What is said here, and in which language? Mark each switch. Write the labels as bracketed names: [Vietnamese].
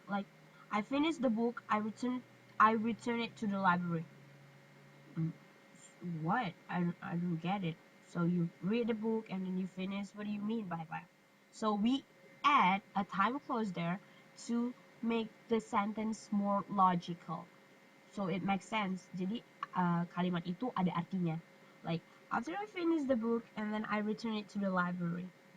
[English] Like I finish the book, I return it to the library. What? I don't get it. So you read the book and then you finish. What do you mean by that? So we add a time clause there to make the sentence more logical. So it makes sense. [Indonesian] Jadi kalimat itu ada artinya. [English] Like after I finish the book and then I return it to the library.